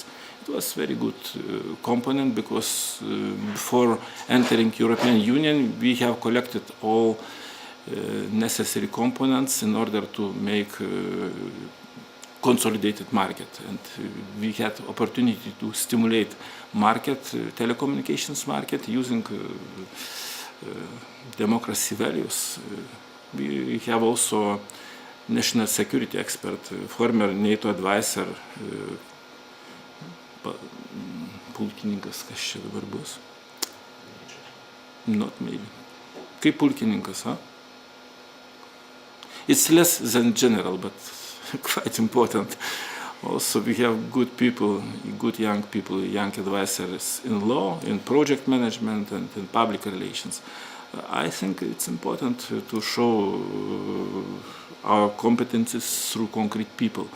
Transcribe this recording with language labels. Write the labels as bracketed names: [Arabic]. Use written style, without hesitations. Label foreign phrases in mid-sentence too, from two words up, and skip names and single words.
[English] It was very good component because before entering European Union, we have collected all necessary components in order to make consolidated market, and we had opportunity to stimulate market, telecommunications market, using democracy values. We have also national security expert, former NATO advisor, [Lithuanian] pulkininkas, kas čia dabar bus? [English] Not maybe. [Lithuanian] Kaip pulkininkas, huh? [English] It's less than general, but quite important. Also, we have good people, good young people, young advisors in law, in project management, and in public relations. I think it's important to show our competences through concrete people.